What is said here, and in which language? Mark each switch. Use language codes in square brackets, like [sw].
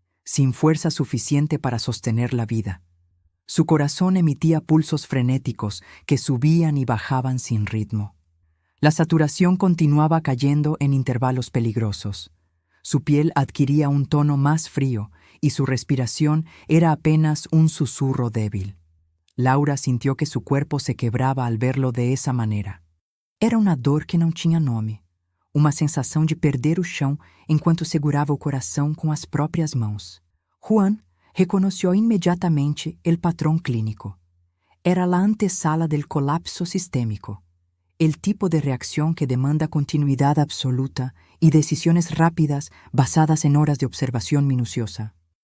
[es] sin fuerza suficiente para sostener la vida. Su corazón emitía pulsos frenéticos que subían y bajaban sin ritmo. La saturación continuaba cayendo en intervalos peligrosos. Su piel adquiría un tono más frío y su respiración era apenas un susurro débil. Laura sintió que su cuerpo se quebraba al verlo de esa manera. [pt] Era uma dor que não tinha nome, uma sensação de perder o chão enquanto segurava o coração com as próprias mãos. [es] Juan reconoció inmediatamente el patrón clínico. Era la antesala del colapso sistémico, el tipo de reacción que demanda continuidad absoluta y decisiones rápidas basadas en horas de observación minuciosa.